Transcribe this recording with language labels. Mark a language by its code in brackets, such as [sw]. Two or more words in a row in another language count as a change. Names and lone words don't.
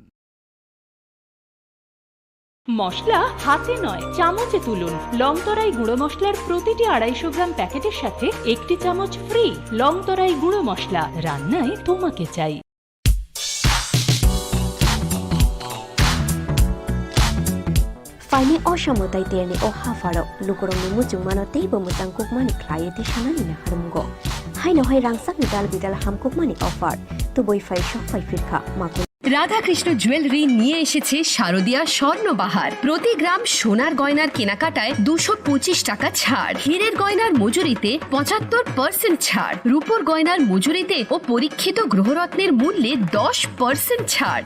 [bn] মশলা হাতে নয় চামচে তুলুন। লংতরাই গুঁড়ো মশলার প্রতিটি 250 গ্রাম প্যাকেটের সাথে 1টি চামচ ফ্রি। লংতরাই গুঁড়ো মশলা, রান্নায় তোমাকে চাই। [trp] Faini o shamutai terni o hafaro lukurong ni mucung mano teibo mutang kukmani klaya ti shanani na harumgo. Hai no hai rangsak ni dal bidal ham kukmani offer. Tu boy fai shop fai firka makun. [bn] রাধাকৃষ্ণ জুয়েলারি নিয়ে এসেছে শারদীয়া স্বর্ণবাহার। প্রতি গ্রাম সোনার গয়নার কেনাকাটায় 225 টাকা ছাড়, হীরের গয়নার মজুরিতে 75% ছাড়, রূপোর গয়নার মজুরিতে ও পরীক্ষিত গ্রহরত্নের মূল্যে 10% ছাড়।